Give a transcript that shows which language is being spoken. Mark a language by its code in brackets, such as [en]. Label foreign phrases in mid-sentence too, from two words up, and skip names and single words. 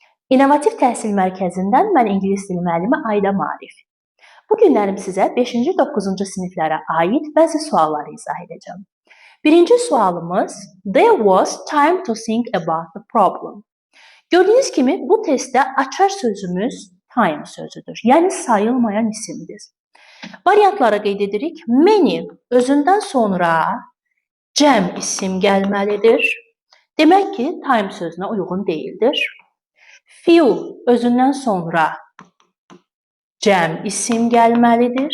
[az] İnnovativ Təhsil Mərkəzindən mən ingilis dili müəllimi Ayda Marif. Bu günlərim sizə 5-ci, 9-cu siniflərə aid bəzi sualları izah edəcəm. Birinci sualımız [en] There was time to think about the problem. [az] Gördüyünüz kimi bu testdə açar sözümüz time sözüdür, yəni sayılmayan isimdir. Variantlara qeyd edirik. Many özündən sonra cəm isim gəlməlidir. Demək ki, time sözünə uyğun deyildir. Few özündən sonra cəm isim gəlməlidir.